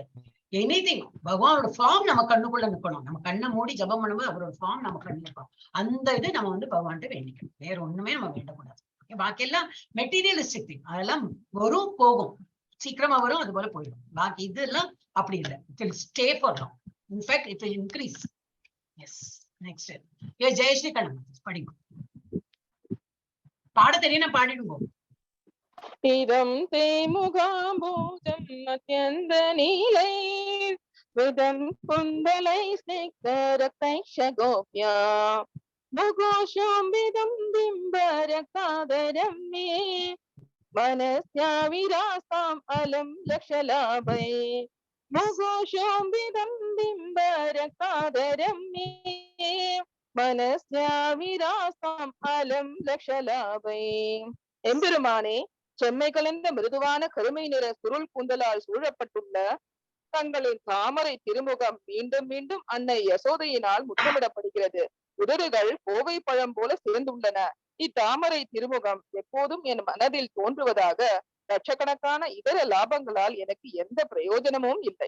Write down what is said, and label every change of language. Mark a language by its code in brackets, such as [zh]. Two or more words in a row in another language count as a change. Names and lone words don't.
[ta] எனிதிங் பகவானோட ஃபார்ம் நம்ம கண்ணுக்குள்ள நிக்கணும். நம்ம கண்ணை மூடி ஜபம் பண்ணும்போது அவரோட ஃபார்ம் நம்ம கண்ணு நிற்கும். அந்த இது நம்ம பகவான்கிட்ட வேண்டிக்கணும். வேற ஒண்ணுமே நம்ம வேண்டக்கூடாது. பாக்கி எல்லாம் [en] materialistic thing. [ta] அதெல்லாம் வரும் போகும், சீக்கிரமா வரும், அது போல போயிடும். பாக்கி இதெல்லாம் அப்படி இல்லை. [en] It will stay for long. In fact it will increase. Yes next [ta] ஜெயஸ்ரீ கண்ணம் படிங்க. பாட தெரியும் பாடிடுவோம். [sa] इदं ते मुखाम्बुजं अत्यन्त नीलैः विधं कुन्तलैः स्नेहरकैःषकोप्या मुखोषोम्बितं बिम्बरकाधरं मे मनस्या विरासां अलम लक्षलाभै मुघोषोऽम्बिदं बिम्बरकादरं मे मनस्या विरासां अलम लक्षलाभै. [ta] எம்பெருமானே, செம்மை கலந்த மிருதுவான கருமை நிற சுருள் கூந்தலால் சூழப்பட்டுள்ள தங்களின் தாமரை திருமுகம் மீண்டும் மீண்டும் அன்னை யசோதையினால் முத்தமிடப்படுகிறது. உதடுகள் கோவை பழம் போல சிறந்துள்ளன. இத்தாமரை திருமுகம் எப்போதும் என் மனதில் தோன்றுவதாக லட்சக்கணக்கான இதர லாபங்களால் எனக்கு எந்த பிரயோஜனமும் இல்லை.